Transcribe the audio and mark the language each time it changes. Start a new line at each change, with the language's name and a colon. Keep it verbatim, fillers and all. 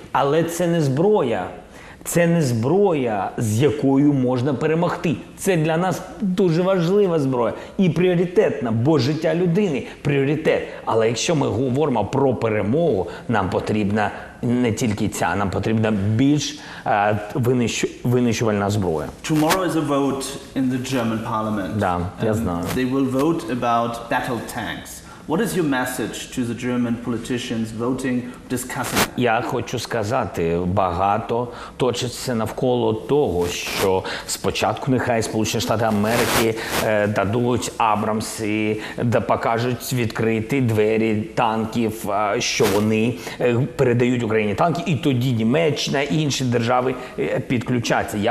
Ukrainian: Але це не зброя. Це не зброя, з якою можна перемогти. Це для нас дуже важлива зброя і пріоритетна, бо життя людини – пріоритет. Але якщо ми говоримо про перемогу, нам потрібна не тільки ця, нам потрібна більш а, винищу, винищувальна зброя.
English: Tomorrow is a vote in the German parliament.
Ukrainian: Да, я знаю.
English: They will vote about battle tanks. What is your message to the German politicians voting, discussing?
Ukrainian: Я хочу сказати, багато точиться навколо того, що спочатку нехай Сполучені Штати Америки е, дадуть Абрамси, да покажуть відкриті двері танків, е, що вони е, передають Україні танки, і тоді Німеччина і інші держави е, підключаться.